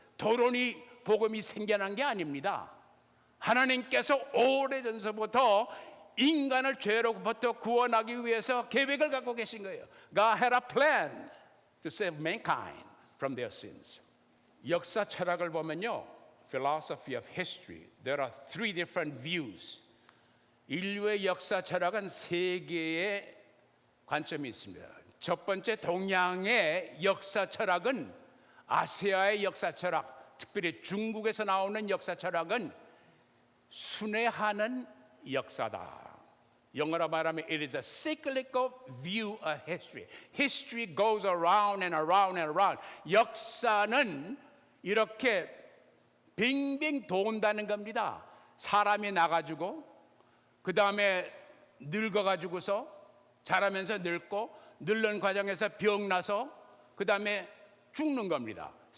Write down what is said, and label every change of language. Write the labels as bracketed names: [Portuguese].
[Korean] 도론이 복음이 생겨난 게 아닙니다. 하나님께서 오래전서부터 인간을 죄로부터 구원하기 위해서 계획을 갖고 계신 거예요. [English] God had a plan to save mankind from their sins. [Korean] 역사 철학을 보면요, [English] philosophy of history, there are three different views. [Korean] 인류의 역사 철학은 세 개의 관점이 있습니다. 첫 번째, 동양의 역사 철학은 아시아의 역사 철학, 특별히 중국에서 나오는 역사 철학은 순회하는 역사다. 영어로 말하면 [English] it is a cyclical view of history. History goes around and around and around. [Korean] 역사는 이렇게 빙빙 돈다는 겁니다. 사람이 나가지고 그 다음에 늙어가지고서 자라면서 늙고 늙는 과정에서 병 나서 그 다음에 죽는 겁니다.